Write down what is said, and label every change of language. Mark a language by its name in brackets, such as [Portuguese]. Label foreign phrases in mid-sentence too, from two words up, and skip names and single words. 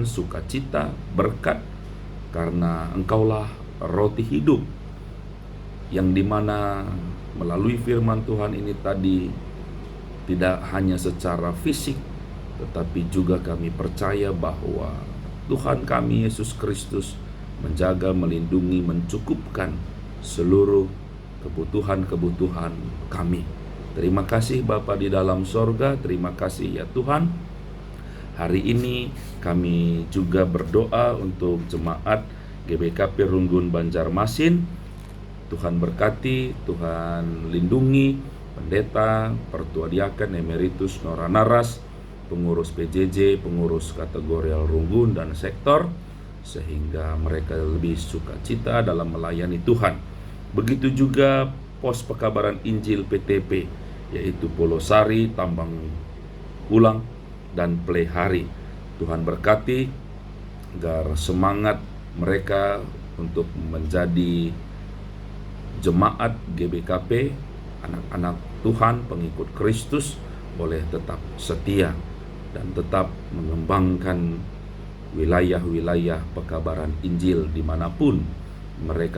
[Indonesian] sukacita, berkat, karena Engkaulah roti hidup, yang dimana melalui firman Tuhan ini tadi tidak hanya secara fisik, tetapi juga kami percaya bahwa Tuhan kami Yesus Kristus menjaga, melindungi, mencukupkan seluruh kebutuhan-kebutuhan kami. Terima kasih Bapa di dalam sorga, terima kasih ya Tuhan. Hari ini kami juga berdoa untuk jemaat GBKP Runggun Banjarmasin. Tuhan berkati, Tuhan lindungi pendeta, pertua diaken, emeritus Nora Naras, pengurus PJJ, pengurus kategorial Runggun dan sektor, sehingga mereka lebih sukacita dalam melayani Tuhan. Begitu juga pos pekabaran Injil PTP, yaitu Polosari, Tambang Ulang, dan Plehari. Tuhan berkati agar semangat mereka untuk menjadi jemaat GBKP, anak-anak Tuhan, pengikut Kristus, boleh tetap setia dan tetap mengembangkan wilayah-wilayah pekabaran Injil dimanapun mereka berada.